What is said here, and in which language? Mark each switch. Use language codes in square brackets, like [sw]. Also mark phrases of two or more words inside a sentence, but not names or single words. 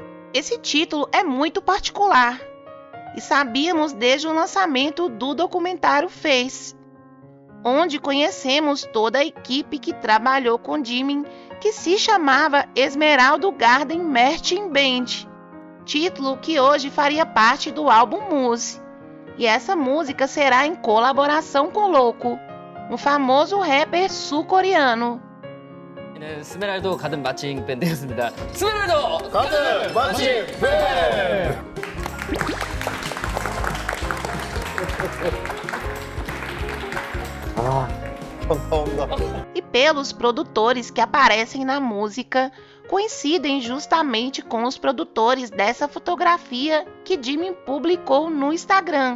[pt] Esse título é muito particular, e sabíamos desde o lançamento do documentário Face, onde conhecemos toda a equipe que trabalhou com Jimmy, que se chamava Esmeralda Garden Marching Band, título que hoje faria parte do álbum Muse. E essa música será em colaboração com Loco, um famoso rapper sul-coreano. [ko] 스메랄도 가든 마칭 밴드였습니다. 스메랄도 가든 마칭 밴드! [pt] E pelos produtores que aparecem na música, coincidem justamente com os produtores dessa fotografia que Jimin publicou no Instagram.